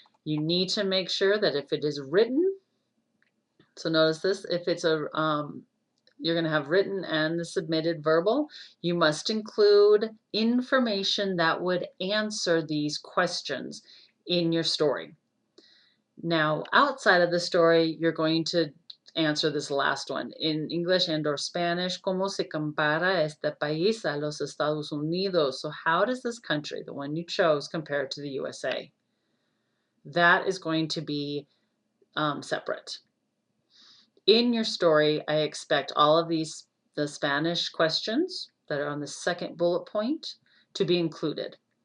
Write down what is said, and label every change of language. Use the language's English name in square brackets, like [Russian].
[English] You need to make sure that if it is written, so notice this, if it's you're going to have written and the submitted verbal, you must include information that would answer these questions in your story. Now, outside of the story, you're going to answer this last one. In English and or Spanish, [Spanish] ¿cómo se compara este país a los Estados Unidos? [English] So how does this country, the one you chose, compare to the USA? That is going to be separate. In your story, I expect all of these, the Spanish questions that are on the second bullet point, to be included.